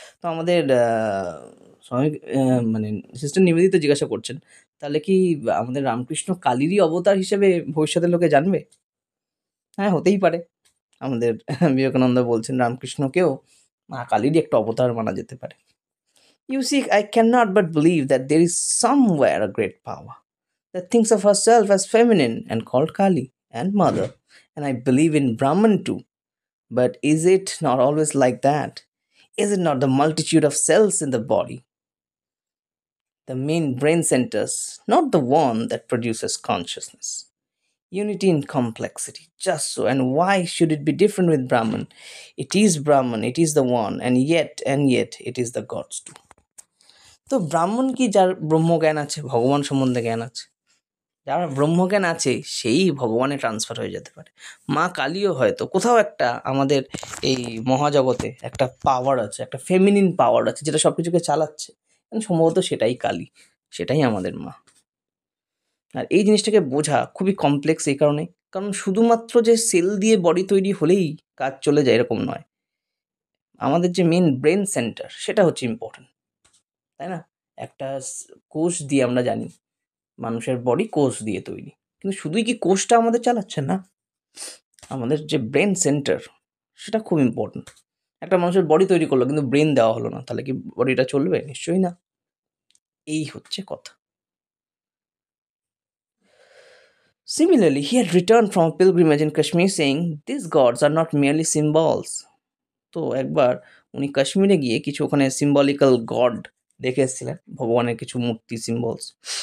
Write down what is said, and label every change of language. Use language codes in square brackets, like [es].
[bn] তো আমাদের স্বামী মানে সিস্টার নিবেদিতা জিজ্ঞাসা করছেন, তাহলে কি আমাদের রামকৃষ্ণ কালীরই অবতার হিসেবে ভবিষ্যতের লোকে জানবে? হ্যাঁ, হতেই পারে। আমাদের বিবেকানন্দ বলছেন রামকৃষ্ণকেও মা কালীরই একটা অবতার মানা যেতে পারে। [en] You see, I cannot but believe that there is somewhere a great power that thinks of herself as feminine and called Kali and mother. And I believe in Brahman too. But is it not always like that? Is it not the multitude of cells in the body, the main brain centers, not the one that produces consciousness? Unity in complexity, just so. And why should it be different with Brahman? It is Brahman, it is the one, and yet, it is the gods too. [bn] তো ব্রাহ্মণ কি? যার ব্রহ্মজ্ঞান আছে, ভগবান সম্বন্ধে জ্ঞান আছে, যার ব্রহ্মজ্ঞান আছে সেই ভগবানে ট্রান্সফার হয়ে যেতে পারে। মা কালীও হয়তো কোথাও একটা আমাদের এই মহাজগতে একটা পাওয়ার আছে, একটা ফেমিনিন পাওয়ার আছে যেটা সব কিছুকে চালাচ্ছে, সম্ভবত সেটাই কালী, সেটাই আমাদের মা। আর এই জিনিসটাকে বোঝা খুবই কমপ্লেক্স এই কারণে, কারণ শুধুমাত্র যে সেল দিয়ে বডি তৈরি হলেই কাজ চলে যায় এরকম নয়। আমাদের যে মেন ব্রেন সেন্টার সেটা হচ্ছে ইম্পর্টেন্ট, তাই না? একটা কোষ দিয়ে আমরা জানি মানুষের বডি কোষ দিয়ে তৈরি, কিন্তু শুধুই কি কোষটা আমাদের চালাচ্ছে না, আমাদের যে ব্রেন সেন্টার সেটা খুব ইম্পর্টেন্ট। একটা মানুষের বডি তৈরি করলো কিন্তু ব্রেন দেওয়া হলো না, তাহলে কি বডিটা চলবে? নিশ্চয়ই না। এই হচ্ছে কথা। [en] Similarly, he had returned from a pilgrimage in Kashmir saying, "These gods are not merely symbols." [bn] তো একবার উনি কাশ্মীরে গিয়ে কিছু ওখানে সিম্বলিক্যাল গড দেখে এসেছিলেন, ভগবানের কিছু মূর্তি, সিম্বলস।